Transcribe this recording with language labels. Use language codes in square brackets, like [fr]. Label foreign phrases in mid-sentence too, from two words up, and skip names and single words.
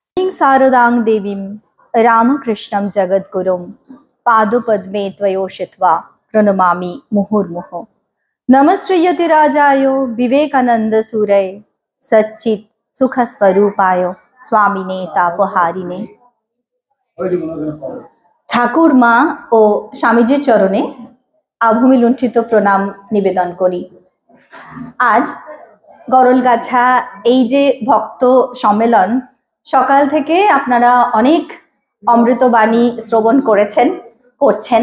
[sa] शारदां देवीं रामकृष्णं जगद्गुरुं पादपद्मे त्वयोषित्वा प्रणमामि मुहुर्मुहुः। नमश्रीयतिराजाय विवेकानंदसूरये सच्चित् सुखस्वरूपाय स्वामिने तापहारिणे। [bn] ঠাকুর মা ও স্বামীজির চরণে আভূমি লুণ্ঠিত প্রণাম নিবেদন করি। আজ গরলগাছা এই যে ভক্ত সম্মেলন, সকাল থেকে আপনারা অনেক অমৃতবাণী শ্রবণ করছেন।